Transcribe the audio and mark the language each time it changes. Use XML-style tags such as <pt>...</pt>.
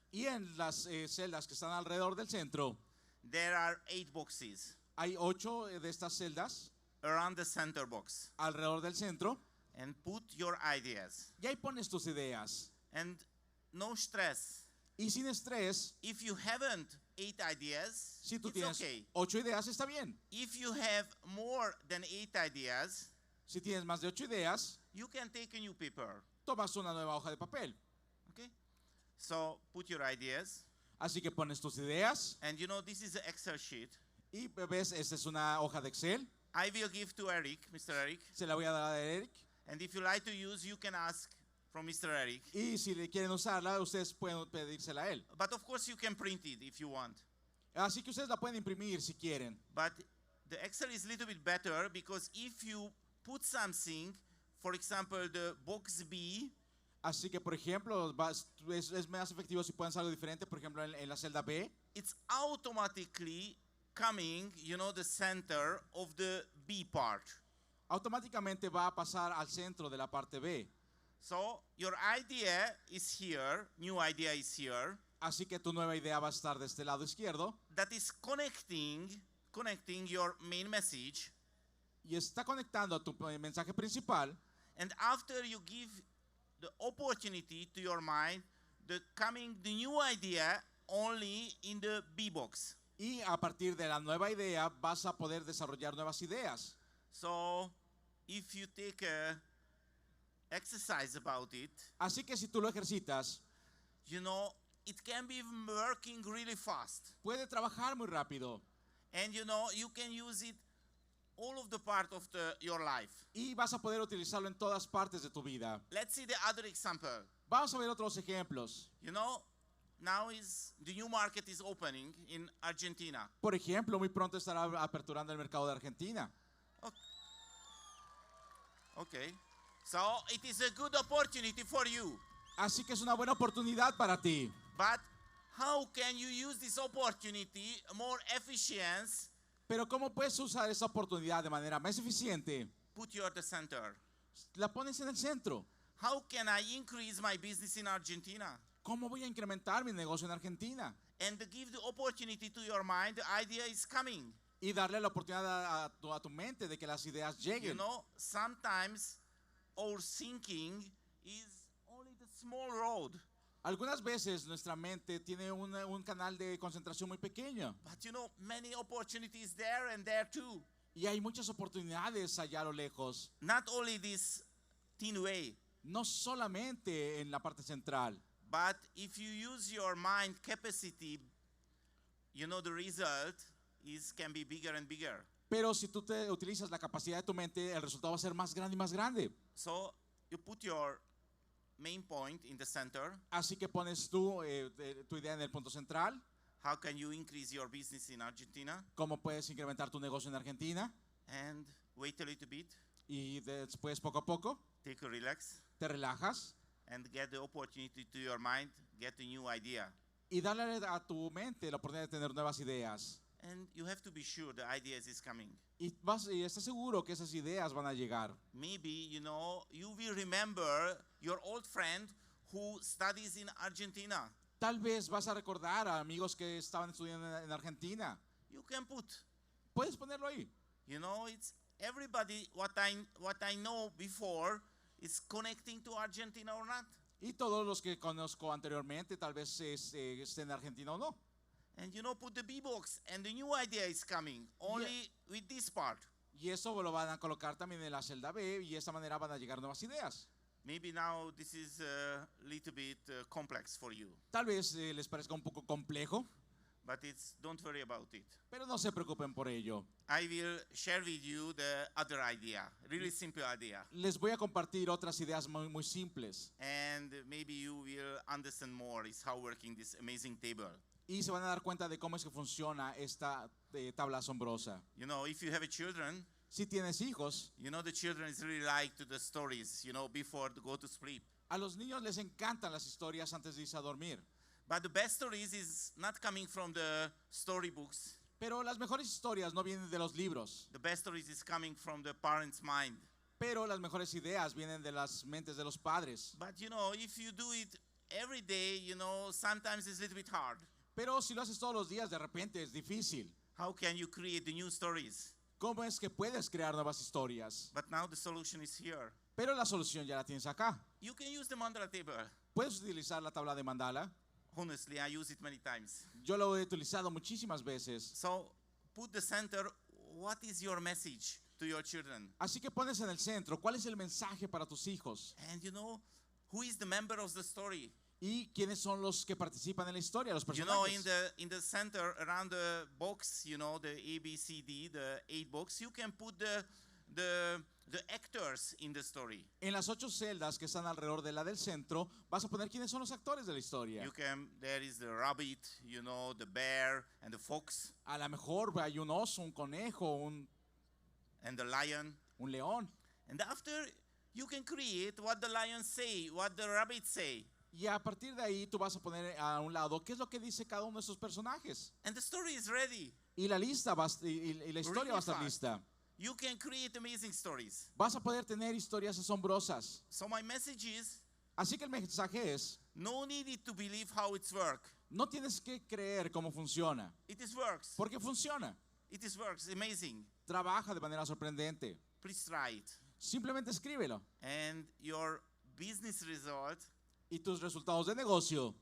<es>Y en las celdas que están alrededor del centro,</es> <en>There are 8 boxes</en> <es>hay 8 de estas celdas</es> <en>around the center box.</en> <es>alrededor del centro.</es> <en>And put your ideas.</en> <es>Y ahí pones tus ideas.</es> <en>And no stress.</en> <es>Y sin estrés,</es> <en>If you haven't 8 ideas,</en> <es>si tú</es> <en>it's</en> <es>tienes</es> <en>okay.</en> <es>8 ideas, está bien.</es> <en>If you have more than 8 ideas,</en> <es>Si tienes más de 8 ideas,</es> <en>you can take a new paper.</en> <es>tomas una nueva hoja de papel.</es> <en>Okay? So put your ideas.</en> <es>Así que pones tus ideas.</es> <en>And this is an Excel sheet.</en> <es>Y ves, esta es una hoja de Excel.</es> <en>I will give to Eric, Mr. Eric.</en> <es>Se la voy a dar a Eric.</es> <en>And if you like to use, you can ask from Mr. Eric.</en> <es>Y si le quieren usarla, ustedes pueden pedírsela a él.</es> <en>But of course, you can print it if you want.</en> <es>Así que ustedes la pueden imprimir si quieren.</es> <en>But the Excel is a little bit better because if you put something, for example, the box B,</en> <es>Así que, por ejemplo, es más efectivo si pueden hacer algo diferente. Por ejemplo, en la celda B,</es> <en>it's automatically coming, the center of the B part.</en> <es>automáticamente va a pasar al centro de la parte B.</es> <en>So your idea is here, new idea is here,</en> <es>Así que tu nueva idea va a estar de este lado izquierdo</es> <en>that is connecting your main message.</en> <es>y está conectando a tu mensaje principal.</es> <en>And after you give the opportunity to your mind, the new idea only in the B box.</en> <es>Y a partir de la nueva idea vas a poder desarrollar nuevas ideas.</es> <en>So if you take a exercise about it,</en> <es>Así que si tú lo ejercitas,</es> <en>it can be working really fast.</en> <es>puede trabajar muy rápido.</es> <en>And you can use it all of the part of your life.</en> <es>Y vas a poder utilizarlo en todas partes de tu vida.</es> <en>Let's see the other example.</en> <es>Vamos a ver otros ejemplos.</es> <en>now is the new market is opening in Argentina.</en> <es>Por ejemplo, muy pronto estará aperturando el mercado de Argentina.</es> <en>Okay. So it is a good opportunity for you.</en> <es>Así que es una buena oportunidad para ti.</es> <en>But how can you use this opportunity more efficient?</en> <es>Pero ¿cómo puedes usar esa oportunidad de manera más eficiente?</es> <en>Put you at the center.</en> <es>La pones en el centro.</es> <en>How can I increase my business in Argentina?</en> <es>¿Cómo voy a incrementar mi negocio en Argentina?</es> <en>And give the opportunity to your mind, the idea is coming.</en> <es>Y darle la oportunidad a tu mente de que las ideas</es> <en>You</en> <es>lleguen.</es> <en>know, sometimes our thinking is only the small road.</en> <es>Algunas veces nuestra mente tiene un canal de concentración muy pequeño.</es> <en>But you know, many opportunities there and there too.</en> <es>Y hay muchas oportunidades allá a lo lejos.</es> <en>Not only this thin way,</en> <es>No solamente en la parte central.</es> <en>but if you use your mind capacity, you know, the result can be bigger and bigger.</en> <es>Pero si tú te utilizas la capacidad de tu mente, el resultado va a ser más grande y más grande.</es> <en>So you put your main point in the center.</en> <es>Así que pones tú tu idea en el punto central.</es> <en>How can you increase your business in Argentina?</en> <es>¿Cómo puedes incrementar tu negocio en Argentina?</es> <en>And wait a little bit,</en> <es>Y después, poco a poco,</es> <en>take a relax,</en> <es>te relajas</es> <en>and get the opportunity to your mind, get a new idea.</en> <es>y darle a tu mente la oportunidad de tener nuevas ideas.</es> <en>And you have to be sure the ideas is coming.</en> <es>Y estás seguro que esas ideas van a llegar.</es> <en>Maybe, you know, you will remember your old friend who studies in Argentina.</en> <es>Tal vez vas a recordar a amigos que estaban estudiando en Argentina.</es> <en>You can put,</en> <es>Puedes ponerlo ahí.</es> <en>you know, it's everybody, what I know before is connecting to Argentina or not.</en> <es>Y todos los que conozco anteriormente, tal vez estén en Argentina o no.</es> <en>And you know, put the B-box and the new idea is coming only with this part.</en> <es>Y eso lo van a colocar también en la celda B y de esta manera van a llegar nuevas ideas.</es> <en>Maybe now this is a little bit complex for you,</en> <es>Tal vez les parezca un poco complejo,</es> <en>but don't worry about it.</en> <es>pero no se preocupen por ello.</es> <en>I will share with you the other idea, really simple idea.</en> <es>Les voy a compartir otras ideas muy, muy simples</es> <en>And maybe you will understand more is how working this amazing table.</en> <es>y se van a dar cuenta de cómo es que funciona esta tabla asombrosa.</es> <en>You know, if you have a children,</en> <es>Si tienes hijos,</es> <en>you know the children is really like to the stories, you know, before to go to sleep.</en> <es>a los niños les encantan las historias antes de irse a dormir.</es> <en>But the best stories is not coming from the storybooks.</en> <es>Pero las mejores historias no vienen de los libros,</es> <en>The best stories is coming from the parents' mind.</en> <es>pero las mejores ideas vienen de las mentes de los padres.</es> <en>But you know, if you do it every day, you know, sometimes it's a little bit hard.</en> <es>Pero si lo haces todos los días, de repente es difícil.</es> <en>How can you create the new stories?</en> <es>¿Cómo es que puedes crear nuevas historias?</es> <en>But now the solution is here.</en> <es>Pero la solución ya la tienes acá.</es> <en>You can use the mandala table.</en> <es>Puedes utilizar la tabla de mandala.</es> <en>Honestly, I use it many times.</en> <es>Yo lo he utilizado muchísimas veces.</es> <en>So put the center, what is your message to your children?</en> <es>Así que pones en el centro, ¿cuál es el mensaje para tus hijos?</es> <en>And you know, who is the member of the story?</en> <es>¿Y quiénes son los que participan en la historia, los</es> <en>You know,</en> <es>personajes?</es> <en>in the center around the box, you know, the A, B, C, D, the 8 box, you can put the actors in the story.</en> <es>En las 8 celdas que están alrededor de la del centro, vas a poner quiénes son los actores de la historia.</es> <en>There is the rabbit, you know, the bear and the fox</en> <es>A lo mejor hay un oso, un conejo,</es> <en>and the lion.</en> <es>un león.</es> <en>And after, you can create what the lion say, what the rabbit say.</en> <es>Y a partir de ahí tú vas a poner a un lado qué es lo que dice cada uno de esos personajes.</es> <en>And the story is ready.</en> <es>Y la lista y la historia va a estar</es> <en>fast.</en> <es>lista.</es> <en>You can create amazing stories.</en> <es>Vas a poder tener historias asombrosas.</es> <en>So my message is,</en> <es>Así que el mensaje es,</es> <en>no need to believe how it's work.</en> <es>no tienes que creer cómo funciona,</es> <en>It is works.</en> <es>porque funciona.</es> <en>It is works. Amazing.</en> <es>Trabaja de manera sorprendente.</es> <en>Please try it.</en> <es>Simplemente escríbelo.</es> <en>And your business result</en> <es>Y tus resultados de negocio</es>